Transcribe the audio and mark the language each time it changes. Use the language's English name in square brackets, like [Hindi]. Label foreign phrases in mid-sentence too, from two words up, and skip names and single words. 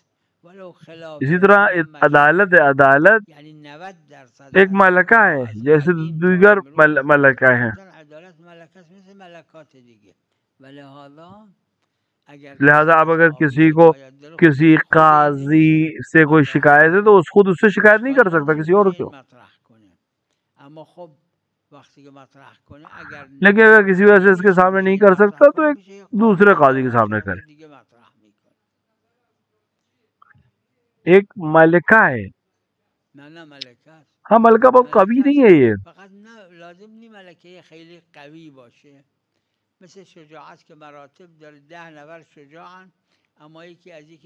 [Urdu] اسی طرح عدالت ایک ملکہ ہے جیسے دیگر ملکہ ہیں، لہذا اب اگر کسی کو کسی قاضی سے کوئی شکایت ہے تو خود اس سے شکایت نہیں کر سکتا کسی اور کو، لیکن اگر کسی وجہ سے اس کے سامنے نہیں کر سکتا تو ایک دوسرے قاضی کے سامنے کرے۔ ایک ملکہ ہے، ہاں ملکہ بہت قوی نہیں ہے، یہ [Persian] لازم نہیں ملکه خیلی قوی باشه، مثل شجاعت که مراتب داره، 10 نفر شجاعن اما یکی از یکی